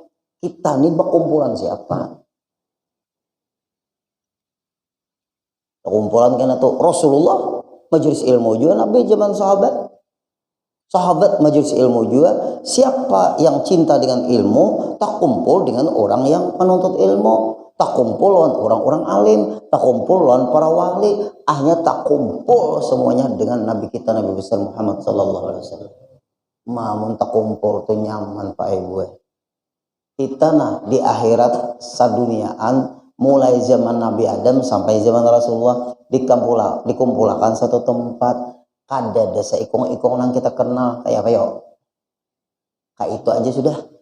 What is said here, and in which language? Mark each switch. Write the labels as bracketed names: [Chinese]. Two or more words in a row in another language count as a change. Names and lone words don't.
[Banjar] Kita nih berkumpulan siapa? Kumpulan kena tuh Rasulullah majelis ilmu juga, Nabi zaman sahabat majelis ilmu juga. Siapa yang cinta dengan ilmu tak kumpul dengan orang yang menuntut ilmu, tak kumpul lawan orang-orang alim, tak kumpul lawan para wali, hanya tak kumpul semuanya dengan Nabi kita Nabi besar Muhammad [Arabic] sallallahu alaihi wasallam. [Banjar] Mamun tak kumpul tuh nyaman Pak Ibu. Kita nah di akhirat saduniaan mulai zaman Nabi Adam sampai zaman Rasulullah dikumpulkan satu tempat. Kada ada seikong-ikong yang kita kenal kayak Kayak itu aja sudah.